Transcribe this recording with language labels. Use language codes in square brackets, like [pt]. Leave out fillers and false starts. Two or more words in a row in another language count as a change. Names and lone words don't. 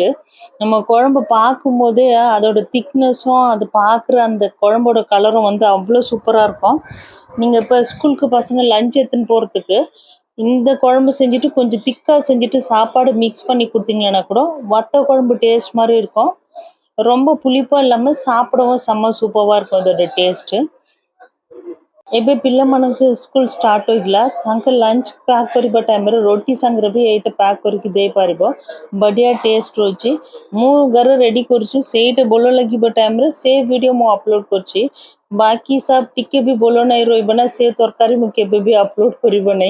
[ta] நம்ம குழம்பு பார்க்கும்போதே அதோட திக்னஸும் அது பார்க்குற அந்த குழம்போட கலரும் வந்து அவ்வளோ சூப்பராக இருக்கும்। நீங்கள் இப்போ ஸ்கூலுக்கு பசங்க லஞ்ச் எடுத்துன்னு போகிறதுக்கு இந்த குழம்பு செஞ்சுட்டு கொஞ்சம் திக்காக செஞ்சுட்டு சாப்பாடு மிக்ஸ் பண்ணி கொடுத்தீங்கன்னா கூட வத்த குழம்பு டேஸ்ட் மாதிரி இருக்கும், ரொம்ப புளிப்பாக இல்லாமல் சாப்பிடவும் செம்ம சூப்பராக இருக்கும் அதோட டேஸ்ட்டு। [or] ଏବେ ପିଲାମାନଙ୍କୁ ସ୍କୁଲ ଷ୍ଟାର୍ଟ ହୋଇଥିଲା, ତାଙ୍କ ଲଞ୍ଚ ପ୍ୟାକ୍ କରିବା ଟାଇମ୍ରେ ରୋଟି ସାଙ୍ଗରେ ବି ଏଇଟା ପ୍ୟାକ୍ କରିକି ଦେଇପାରିବ, ବଢ଼ିଆ ଟେଷ୍ଟ ରହୁଛି। ମୁଁ ଘରେ ରେଡ଼ି କରୁଛି, ସେଇଟା ଭଲ ଲାଗିବ ଟାଇମ୍ରେ ସେ ଭିଡ଼ିଓ ମୁଁ ଅପଲୋଡ଼ କରୁଛି। ବାକି ସବ ଟିକେ ବି ଭଲ ନାହିଁ ରହିବ ନା ସେ ତରକାରୀ ମୁଁ କେବେ ବି ଅପଲୋଡ଼ କରିବ ନାହିଁ।